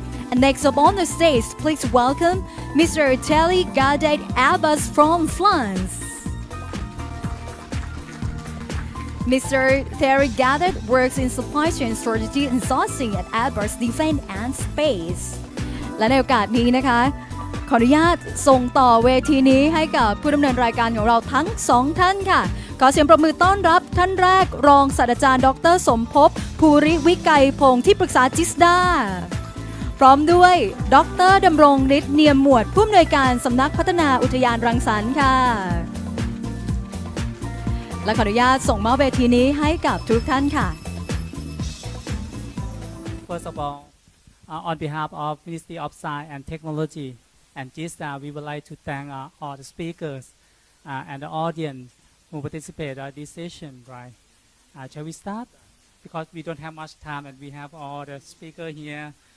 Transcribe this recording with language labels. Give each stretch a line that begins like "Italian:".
English: And next up on the stage, please welcome Mr. Thierry Gadet Abbas from France. Mr. Thierry Gadet works in supply chain strategy and sourcing at Airbus Defense and Space.
Thai: และในโอกาสนี้นะคะขออนุญาตส่งต่อเวทีนี้ให้กับผู้ดำเนินรายการของเราทั้ง2ท่านค่ะขอเสียงปรบมือต้อนรับท่านแรกรองศาสตราจารย์ดร. สมภพภูริวิไกรพงศ์ที่ปรึกษาจิสดาพร้อมด้วยดร. ดำรงฤทธิ์เนียมหมวดผู้อำนวยการสำนักพัฒนาอุทยานรังสรรค์ค่ะและขออนุญาตส่งมอบเวทีนี้ให้กับทุกท่านค่ะ
English: First of all, on behalf of Ministry of Science and Technology and GISDA, we would like to thank all the speakers and the audience who participate in this session. Right? Shall we start? Because we don't have much time and we have all the speakers here.